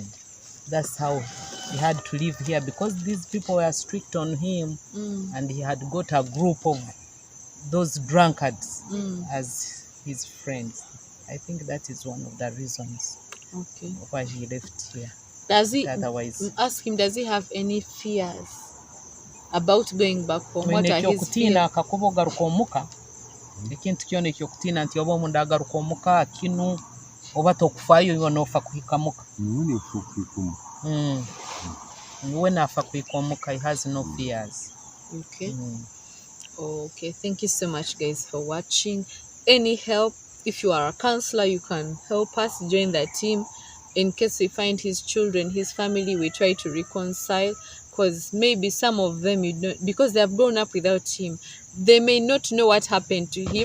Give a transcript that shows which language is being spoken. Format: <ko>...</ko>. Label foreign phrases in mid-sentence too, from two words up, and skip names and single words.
<en>That's how he had to live here, because these people were strict on him, and he had got a group of those drunkards as his friends. I think that is one of the reasons why he left here. Does he, otherwise, ask him, does he have any fears about going back home? What are his fears?</en> <nyo>akakubo garuka omuka ekintu kyona ekyokutiina nti oba omuntu agaruka omuka kinu oba tokufaayo iwe noofa kuhika muka. Niwe naafa kuhika omuka.</nyo> <en>He has no fears. Okay, thank you so much guys for watching. Any help, if you are a counselor, you can help us join the team. In case we find his children, his family, we try to reconcile, because maybe some of them, you know, because they have grown up without him, they may not know what happened to him.</en>